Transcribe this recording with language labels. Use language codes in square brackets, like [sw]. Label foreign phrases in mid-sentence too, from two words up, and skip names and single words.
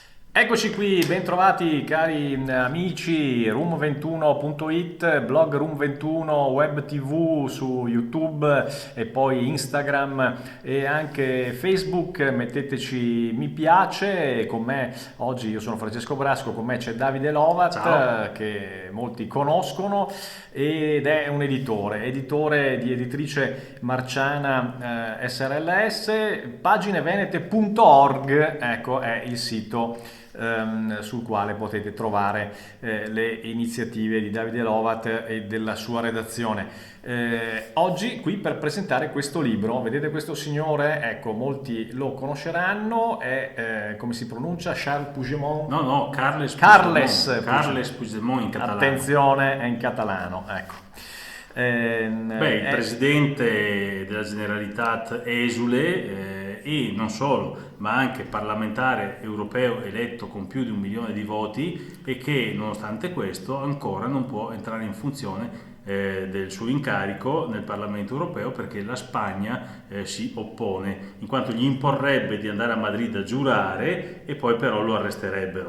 [it] Eccoci qui, bentrovati cari amici, room21.it, blog room21, web tv su YouTube e poi Instagram e anche Facebook. Metteteci mi piace. E con me oggi, io sono Francesco Brasco, con me c'è Davide Lovat, Ciao. che molti conoscono ed è un editore di editrice Marciana SRLS. Paginevenete.org, ecco, è il sito sul quale potete trovare le iniziative di Davide Lovat e della sua redazione. Oggi qui per presentare questo libro, vedete questo signore, ecco, molti lo conosceranno, è come si pronuncia? Charles Puigdemont? No, no, Carles Puigdemont. Carles Carles Puigdemont. Puigdemont in catalano. Attenzione, è in catalano, ecco. Beh, il È presidente della Generalitat esule e non solo, ma anche parlamentare europeo eletto con più di 1 milione di voti e che nonostante questo ancora non può entrare in funzione del suo incarico nel Parlamento europeo perché la Spagna si oppone, in quanto gli imporrebbe di andare a Madrid a giurare e poi però lo arresterebbero.